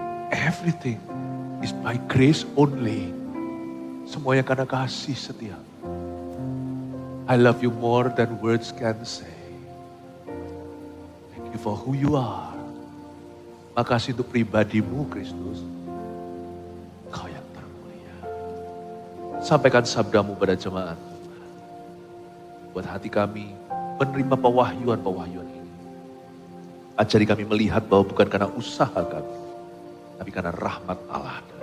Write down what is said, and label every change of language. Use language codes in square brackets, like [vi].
[en] Everything is by grace only. [id] Semuanya karena kasih setia. [en] I love you more than words can say. Thank you for who you are. [id] Makasih untuk pribadimu Kristus. Kau yang termulia. Sampaikan sabdamu pada jemaat. Buat hati kami menerima pewahyuan-pewahyuan ini. Ajari kami melihat bahwa bukan karena usaha kami, tapi karena rahmat Allah.